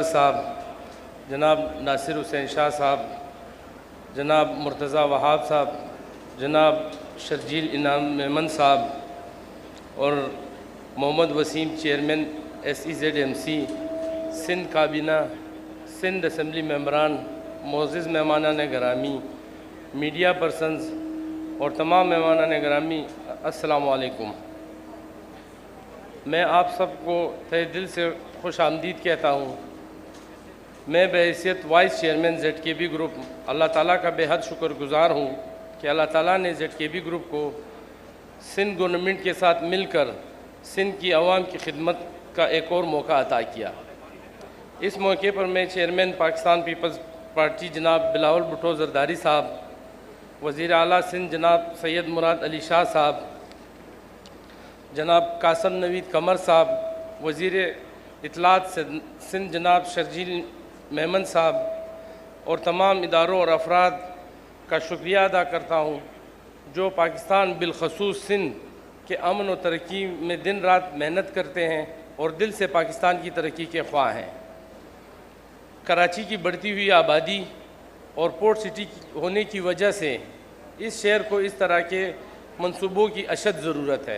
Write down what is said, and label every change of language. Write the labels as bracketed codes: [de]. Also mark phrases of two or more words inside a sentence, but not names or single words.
[ur] صاحب، جناب ناصر حسین شاہ صاحب، جناب مرتضیٰ وہاب صاحب، جناب شرجیل انعام میمن صاحب اور محمد وسیم چیئرمین SEZMC، سندھ کابینہ، سندھ اسمبلی ممبران، معزز مہمانانِ گرامی, [en] media persons [ur] اور تمام مہمانانِ گرامی, السلام علیکم. میں آپ سب کو تہہ دل سے خوش آمدید کہتا ہوں. میں بحیثیت [en] vice chairman [ur] ZKB گروپ اللہ تعالیٰ کا بےحد شکرگزار ہوں کہ اللہ تعالیٰ نے ZKB گروپ کو سندھ گورنمنٹ کے ساتھ مل کر سندھ کی عوام کی خدمت کا ایک اور موقع عطا کیا. اس موقع پر میں چیئرمین پاکستان پیپلز پارٹی جناب بلاول بھٹو زرداری صاحب، وزیر اعلیٰ سندھ جناب سید مراد علی شاہ صاحب, جناب قاسم نوید قمر صاحب، وزیر اطلاعات سندھ جناب شرجیل میمن صاحب اور تمام اداروں اور افراد کا شکریہ ادا کرتا ہوں جو پاکستان بالخصوص سندھ کے امن اور ترقی میں دن رات محنت کرتے ہیں اور دل سے پاکستان کی ترقی کے خواہ ہیں. کراچی کی بڑھتی ہوئی آبادی اور [en] port city [ur] ہونے کی وجہ سے اس شہر کو اس طرح کے منصوبوں کی اشد ضرورت ہے.